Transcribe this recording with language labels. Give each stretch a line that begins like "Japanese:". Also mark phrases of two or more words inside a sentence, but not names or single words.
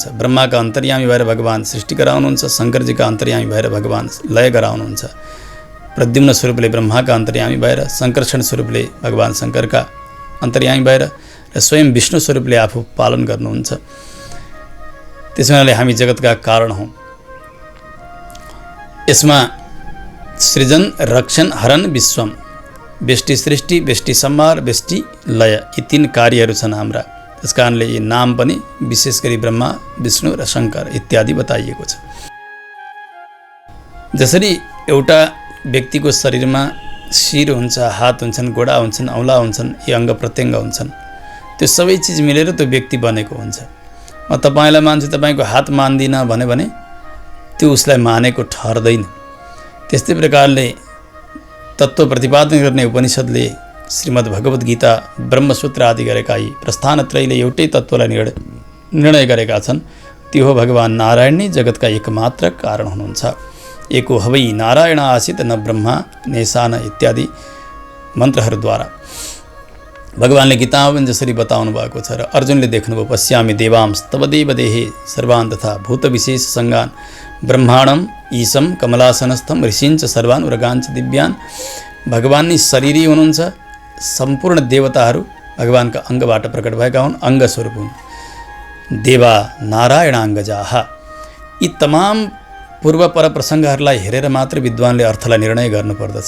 Nepali: ब्रह्माका अन्तर्यामी भएर भगवान सृष्टि गराउनुहुन्छ, शङ्करजीका अन्तर्यामी भएर भगवान लय गराउनुहुन्छ। प्रद्युम्न स्वरूपले ब्रह्माका अन्तर्यामी भएर, सङ्कर्षण स्वरूपले भगवान शङ्करका अन्तर्यामी भएर र स्वयं विष्णु स्वरूपले आफू पालन गर्नुहुन्छ। त्यसो हुनाले हामी जगतका कारण हौँ। यसमा सृजन, रक्षण, हरण, विश्वम, व्यष्टि सृष्टि, व्यष्टि संहार, व्यष्टि लय, यी 3 कार्यहरू छन् हाम्रा। त्यस कारणले यी नाम पनि विशेष गरी ब्रह्मा, विष्णु र शङ्कर इत्यादि बताइएको छ। जसरी एउटा व्यक्तिको शरीरमा शिर हुन्छ, हात हुन्छन्, गोडा हुन्छन्, औँला हुन्छन्, यी अङ्ग प्रत्यङ्ग हुन्छन्, त्यो सबै चिज मिलेर त्यो व्यक्ति बनेको हुन्छ। म तपाईँलाई मान्छु, तपाईँको हात मान्दिनँ भने त्यो उसलाई मानेको ठहर्दैन। त्यस्तै प्रकारले तत्त्व प्रतिपादन गर्ने उपनिषद्ले श्रीमद् भगवद् गीता, ब्रह्मसूत्र आदि गरेका यी प्रस्थानत्रयले एउटै तत्त्वलाई निर्णय गरेका छन्। त्यो हो भगवान नारायण नै जगतका एकमात्र कारण हुनुहुन्छ।
Sanskrit: एको हवै नारायण आसीत् न ब्रह्मा नेसान
Nepali: इत्यादि मन्त्रहरूद्वारा भगवानले गीतामा पनि जसरी बताउनु भएको छ र अर्जुनले देख्नुभयो,
Sanskrit: पश्यामि देवांश तव देव देहे सर्वान् तथा भूत विशेष सङ्गान ब्रह्माणम ईशम कमलासनस्थम ऋषिञ्च सर्वान् उरगाञ्च दिव्यान्।
Nepali: भगवान नै शरीरी हुनुहुन्छ। सम्पूर्ण देवताहरू भगवानका अङ्गबाट प्रकट भएका हुन्, अङ्ग स्वरूप हुन्।
Sanskrit: देवा नारायणाङ्गजाः।
Nepali: यी तमाम पूर्व पर प्रसङ्गहरूलाई हेरेर मात्र विद्वानले अर्थलाई निर्णय गर्नुपर्दछ।